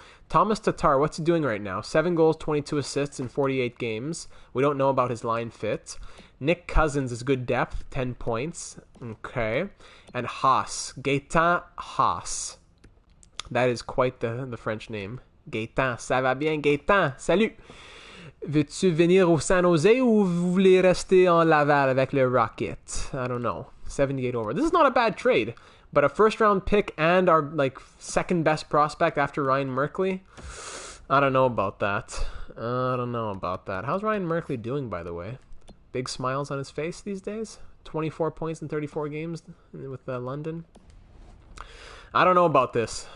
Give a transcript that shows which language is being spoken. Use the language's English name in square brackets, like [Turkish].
[English] Thomas Tatar, what's he doing right now? 7 goals, 22 assists in 48 games. We don't know about his line fit. Nick Cousins is good depth, 10 points. Okay. And Haas, Gaetan Haas. That is quite the French name. [French] Gaetan, ça va bien, Gaetan? Salut! Veux-tu venir au San Jose ou vous voulez rester en Laval avec le Rocket? [English] I don't know. 78 over. This is not a bad trade. But a first-round pick and our second-best prospect after Ryan Merkley? I don't know about that. How's Ryan Merkley doing, by the way? Big smiles on his face these days? 24 points in 34 games with London? I don't know about this.